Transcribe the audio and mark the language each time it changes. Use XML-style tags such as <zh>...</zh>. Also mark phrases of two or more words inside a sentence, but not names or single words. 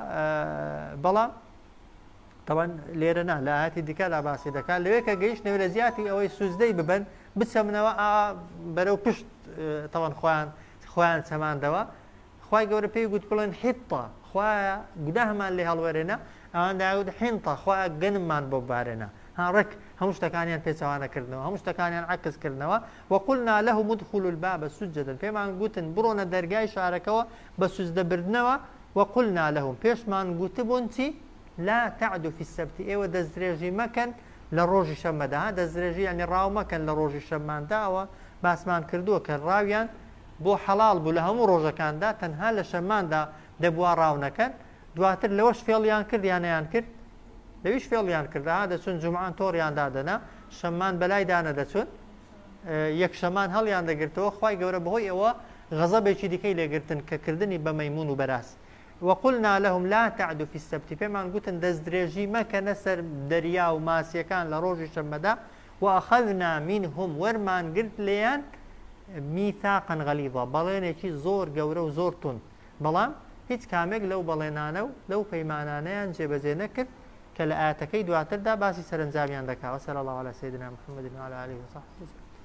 <ckb>بەڵام طبعا لێرە نا لە ئاەتی دیکەدا باسی دەکات لەوێ کە گەیشتنەوە لە زیاتی ئەوەی سوزدەی ببن بچەمنەوە بەرەو پشت طبعا خۆیان چەماندەوە خوای گەورە پێی گوت بڵێن حیطە خوایە گوناهمان لێ هەڵوەرێنە ئەوان داوت حینتە خوایە گەنممان بۆ بارێنە ها ڕێک هەموو شتەکانیان پێچەوانەکردنەوە هەموو شتەکانیان عەکسکردنەوە وقلنا</ckb> <ar>لهم ادخلوا الباب سجدا</ar> <ckb>پێمان گوتن بڕۆنە دەرگای شارەکەەوە بە سوزدەبردنەوە</ckb> <ar>وقلنا لهم</ar> <ckb>پێشمان گوتبوون چی</ckb> <ar>لا تعدوا في السبت</ar> <ckb>ئێوە دەستدرێژی مەکەن لە ڕۆژی شەممەدا دەستدرێژی ینی ڕاو مەکەن لە ڕۆژی شەممانداوە باسمان کردووە کە ڕاویان بۆ حەڵال بوو لە هەموو ڕۆژەکاندا تەنها لە شەمماندا دەبووە ڕاو نەکەن دواتر لەوەش فێڵیان کرد یانەیان کرد لەویش فێڵیان کردا دەچون جومعان تۆڕیان دادەنا شەممان بەلای دانە دەچون یەک شەمان هەڵیان دەگرتەوە خوای گەورە بەهۆی ئەوە غەزەبێکی دیکەی لێگرتن کە کردنی بە مەیمون و بەراس</ckb> <ar>وقلنا لهم لا تعدوا في السبت</ar> <ckb>پێمان گوتن دەستدرێژی مەکەنە سەر دەریا و ماسیەکان لە ڕۆژی شەممەدا</ckb> <ar>وأخذنا منهم</ar> <ckb>وەرمان گرت لێیان</ckb> <ar>میثاقا غەلیظا</ar> <ckb>بەڵێنێکی زۆر گەورە و زۆر تون بەڵام هیچ کامێک لەو بەڵێنانە و لەو پەیمانانەیان جێبەجێ نەکرد کە لە ئاەتەکەی دواتردا باسی سەرنجامیان دەکا</ckb> <ar>وصلی الله علی سیدنا محمد وعلى آله وصحبه</ar>